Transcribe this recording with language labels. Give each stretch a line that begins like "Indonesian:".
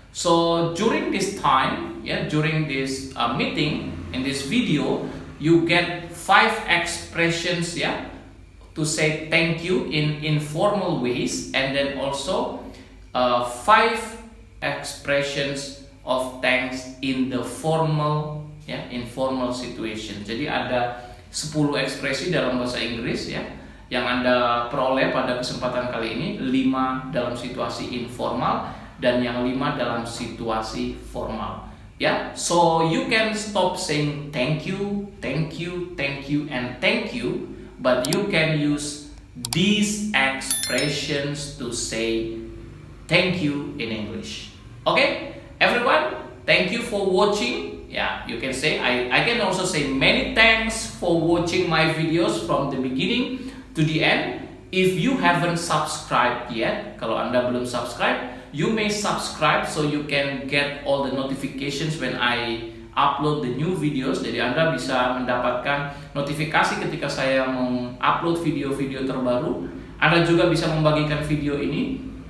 English: So during this time, yeah, during this meeting in this video, you get 5 expressions, yeah, to say thank you in informal ways, and then also 5 expressions of thanks in the formal informal situation.
Indonesian: Jadi ada 10 ekspresi dalam bahasa Inggris ya yang Anda peroleh pada kesempatan kali ini, 5 dalam situasi informal dan yang 5 dalam situasi formal.
English: Ya, so you can stop saying thank you, and thank you, but you can use these expressions to say thank you in English. Okay, everyone, thank you for watching. Yeah, you can say I can also say many thanks for watching my videos from the beginning to the end. If you haven't subscribed yet,
Indonesian: kalau Anda belum subscribe,
English: you may subscribe so you can get all the notifications when I upload the new videos.
Indonesian: Jadi Anda bisa mendapatkan notifikasi ketika saya mengupload video-video terbaru. Anda juga bisa membagikan video ini.